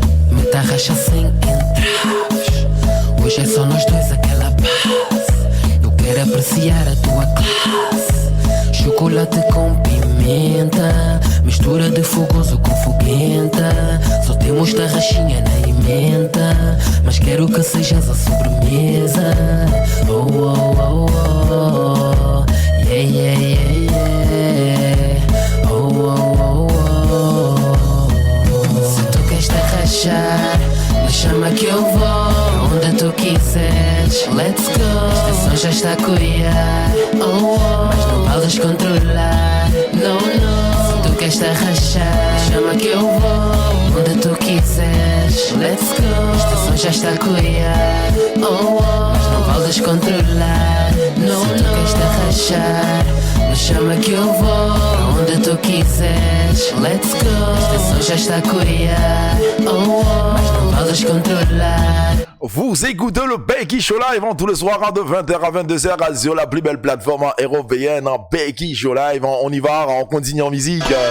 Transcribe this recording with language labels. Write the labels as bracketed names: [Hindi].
[Portuguese] Meta racha sem entraves. Hoje é só nós dois, aquela paz. Eu quero apreciar a tua classe. Chocolate com pimenta, mistura de fogoso com foguenta. Só temos tarraxinha na emenda, mas quero que sejas a sobremesa. Oh, oh, oh, oh, yeah, yeah, yeah, yeah. Oh, oh, oh, oh. Se tu queres tarraxar, me chama que eu vou. Onde tu quiseres, [English] let's go. [Portuguese] A estação já está a corear. Oh, oh, mas não vale descontrolar. No, no. Se tu queres tarraxar, chama que eu vou. Onde tu quiseres, [English] let's go. [Portuguese] A estação já está a corear. Oh, oh, mas não vale descontrolar. No, se tu queres tarraxar, me chama que eu vou. Onde tu quiseres, [English] let's go. [Portuguese] A estação já está a corear. Oh, oh, mas não vale podes controlar. [French] Vous écoutez le Becky Show Live tous les soirs de 20h à 22h sur la plus belle plateforme européenne, Becky Show Live. On y va, on continue en musique.